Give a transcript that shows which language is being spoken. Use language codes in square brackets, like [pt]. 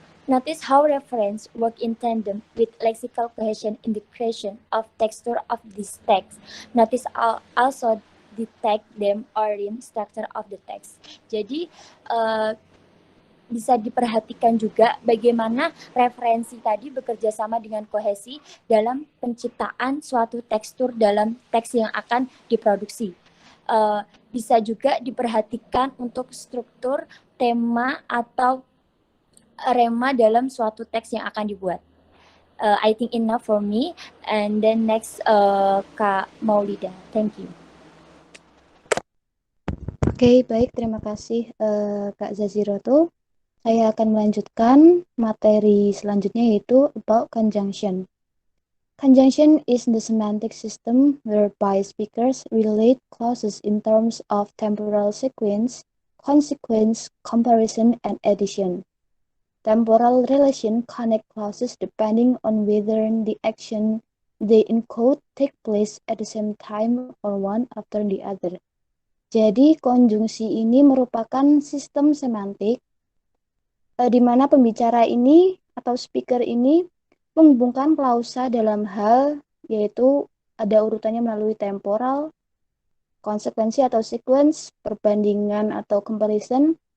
[en] Notice how reference work in tandem with lexical cohesion in the creation of texture of this text. Notice also detect them or in structure of the text. [id] Jadi bisa diperhatikan juga bagaimana referensi tadi bekerja sama dengan kohesi dalam penciptaan suatu tekstur dalam teks yang akan diproduksi. Bisa juga diperhatikan untuk struktur, tema, atau rema dalam suatu teks yang akan dibuat. [en] I think enough for me. And then next, Kak Maulida. Thank you. [id] Oke, baik. Terima kasih Kak Zaziroto. Saya akan melanjutkan materi selanjutnya, yaitu [en] about conjunction. Conjunction is the semantic system whereby speakers relate clauses in terms of temporal sequence, consequence, comparison, and addition. Temporal relation connect clauses depending on whether the action they encode take place at the same time or one after the other. [id] Jadi konjungsi ini merupakan sistem semantik di mana pembicara ini atau speaker ini menghubungkan klausa dalam hal yaitu ada urutannya melalui temporal, konsekuensi atau sequence, perbandingan atau comparison,